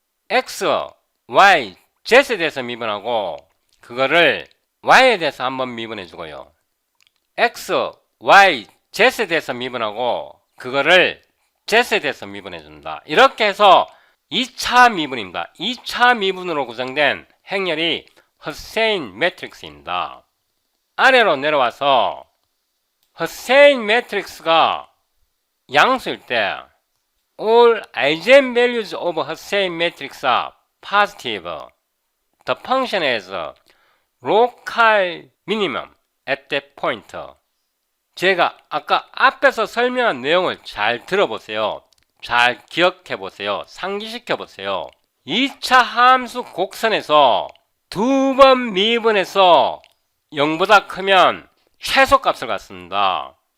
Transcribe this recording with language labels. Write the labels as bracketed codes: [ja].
[ko] x, y, z에 대해서 미분하고 그거를 y에 대해서 한번 미분해 주고요. x, y, z에 대해서 미분하고 그거를 z에 대해서 미분해 줍니다. 이렇게 해서 2차 미분입니다. 2차 미분으로 구성된 행렬이 허세인 매트릭스입니다. 아래로 내려와서 허세인 매트릭스가 양수일 때 [en] all eigenvalues of Hussein matrix are positive. The function is local minimum at that point. [ko] 제가 아까 앞에서 설명한 내용을 잘 들어보세요. 잘 기억해 보세요. 상기시켜 보세요. 2차 함수 곡선에서 두 번 미분해서 0보다 크면 최소값을 갖습니다.